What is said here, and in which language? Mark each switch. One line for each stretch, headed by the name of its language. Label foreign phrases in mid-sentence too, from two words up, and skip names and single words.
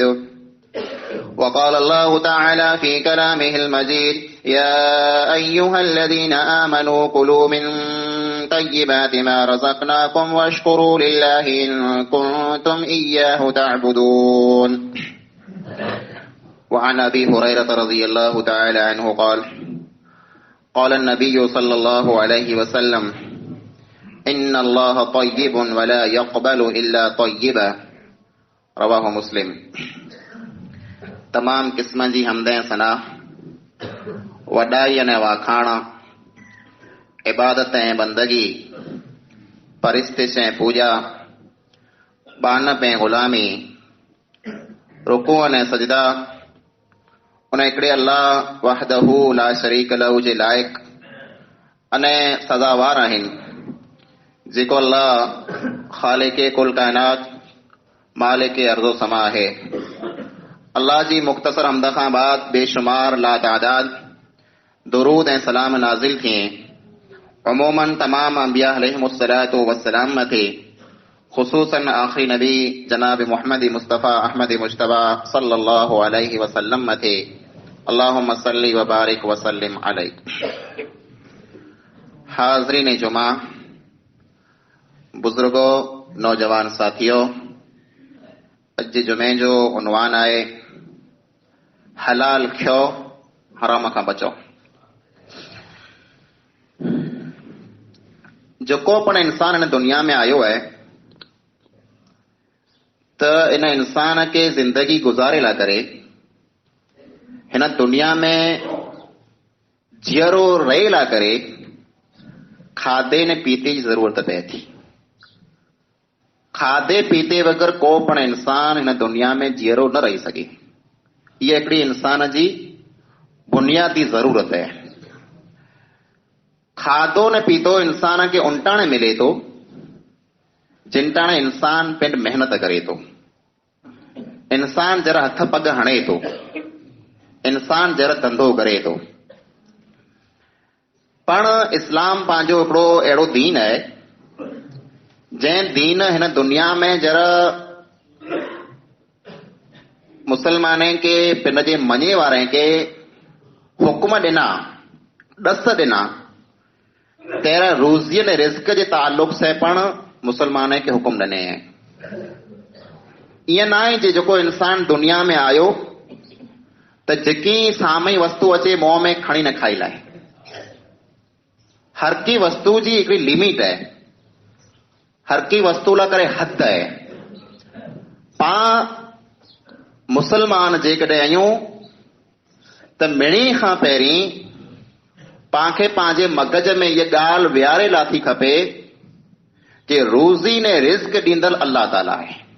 Arabic: وقال الله تعالى في كلامه المجيد يا أيها الذين آمنوا كلوا من طيبات ما رزقناكم واشكروا لله إن كنتم إياه تعبدون. وعن أبي هريرة رضي الله تعالى عنه قال قال النبي صلى الله عليه وسلم إن الله طيب ولا يقبل إلا طيبا رواه مسلم.
Sindhi: तमाम किस्म जी हमदें सना वॾाई अने वाखाण इबादत ऐं बंदगी परिस्थिति ऐं पूजा बानप ऐं ग़ुलामी रुकू अने सजदा उन हिकिड़े अल्लाह
Arabic: وحده لا شريك له
Sindhi: जे लाइक़ अने सज़ावार आहिनि जेको अल्लाह ख़ालिक़े कुल काइनात मालिके अर्ज़ो समा आहे. अल्लाह जी मुख्तसर हमद खां बाद बेशुमार लातादाद दुरूद ऐं सलाम नाज़िल थिए अमूमन तमाम अंबिया
Arabic: عليهم الصلاة والسلام
Sindhi: मथे ख़ुसूसन आख़िरी नबी जनाब मोहम्मद मुस्तफ़ा अहमद मुश्तबा
Arabic: صلى الله عليه وسلم
Sindhi: मथे
Arabic: اللهم صل وبارك وسلم عليه.
Sindhi: हाज़रीन जुमा, बुजुर्गो, नौजवान साथियों, अज जुमे जो उन्वान आहे हलाल खियो हराम खां बचो. जेको पण इंसान इन दुनिया में आयो है त इन इंसान के जिंदगी गुजारे ला करे हिन दुनिया में जीअरो रहे ला करे खाधे ने पीते जी जरूरत पए थी. खाधे पीते बगैर को पण इंसान हिन दुनिया में जीअरो न रही सके. ये हिकिड़ी इंसान जी बुनियादी जरूरत है. खाधो ने पीतो इंसान खे उनटाणे मिले थो जिनटाणे इंसान पिण मेहनत करे थो, इंसान जरा हथ पग हणे थो, इंसान जरा धंधो करे थो। पण इस्लाम पंहिंजो हिकिड़ो अहिड़ो दीन आहे जंहिं दीन हिन दुनिया में जरा मुसलमाननि खे पिन जे मञे वारे खे हुकुम ॾिना, ॾस ॾिना, तेरा रोज़ीअ ने रिस्क जे ताल्लुक से पण मुसलमान खे हुकुम ॾिने आहिनि। ईअं न आहे जे जेको इंसान दुनिया में आयो त जेकी साम्हूं वस्तु अचे मुंहं में खणी न खाई लाए। हर की वस्तु जी हिकिड़ी लिमिट आहे, हर की वस्तु लाइ करे हद आहे। पाण मुसलमान जेकॾहिं आहियूं त मिणी खां पहिरीं पांखे पंहिंजे मगज में इहा ॻाल्हि विहारे लाथी खपे कि रोज़ी ने रिस्क ॾींदड़ अल्लाह ताला आहे।